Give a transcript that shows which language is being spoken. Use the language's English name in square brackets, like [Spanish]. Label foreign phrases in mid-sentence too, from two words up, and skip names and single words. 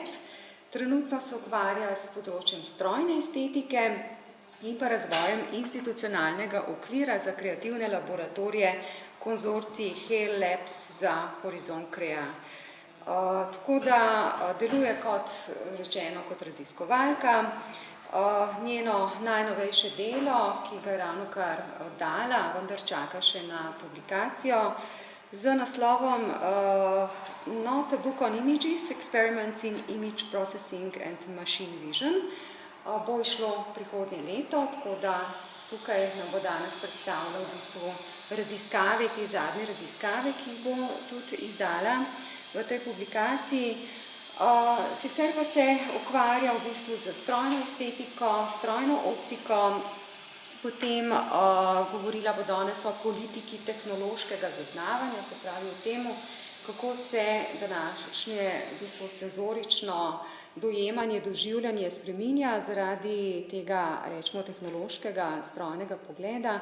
[Slovenian] Trenutno se ukvarja s področjem strojne estetike in pa razvojem institucionalnega okvira za kreativne laboratorije konzorcij HAL Labs za Horizon Crea. Tako da deluje kot rečeno kot raziskovalka. Njeno najnovejše delo, ki ga je ravnokar dala, vendar čaka še na publikacijo, z naslovom Not a Book on Images, Experiments in Image Processing and Machine Vision. Bo išlo prihodnje leto, tako da tukaj nam bo danes predstavila v bistvu raziskave, te zadnje raziskave, ki jih bo tudi izdala v tej publikaciji. Sicer pa se ukvarja v bistvu z strojno estetiko, strojno optiko, potem govorila bo danes o politiki tehnološkega zaznavanja, se pravi o temu, kako se današnje v bistvu senzorično dojemanje, doživljanje spreminja zaradi tega, rečemo, tehnološkega strojnega pogleda.